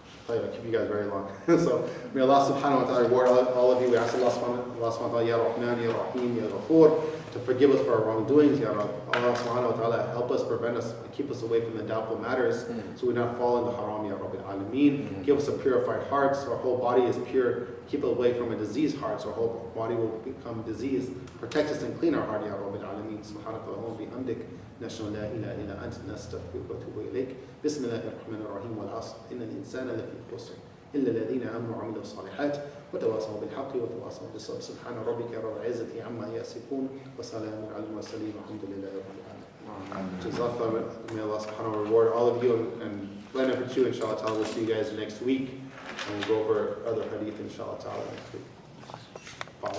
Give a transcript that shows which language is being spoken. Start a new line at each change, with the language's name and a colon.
English: I'll keep you guys very long. So may Allah subhanahu wa ta'ala reward all of you. We ask Allah subhanahu wa ta'ala, Ya Rahman, Ya Rahim, Ya Ghafoor, to forgive us for our wrongdoings. Ya Rab. Allah subhanahu wa ta'ala help us, prevent us, keep us away from the doubtful matters, so we not fall into haram, Ya Rabbil Alameen. Give us a purified heart, so our whole body is pure. Keep it away from a diseased heart, so our whole body will become diseased. Protect us and clean our heart, Ya Rabbil Alameen.
Arabic: Subhanakallahumma bihamdik. نشهد لا إله إلا أنت نستغفرك ونتوب إليك بسم الله الرحمن الرحيم والعصر إن الإنسان لفي خسر إلا الذين آمنوا وعملوا الصالحات وتواصوا بالحق وتواصوا بالصبر سبحان ربك رب العزة عما يصفون وسلام على المرسلين والحمد لله رب العالمين.
English: Jazakallah, may Allah subhanahu wa ta'ala reward all of you and plan number 2 inshallah ta'ala. We'll see you guys next week and we'll go over other hadith inshallah ta'ala next week. Bye.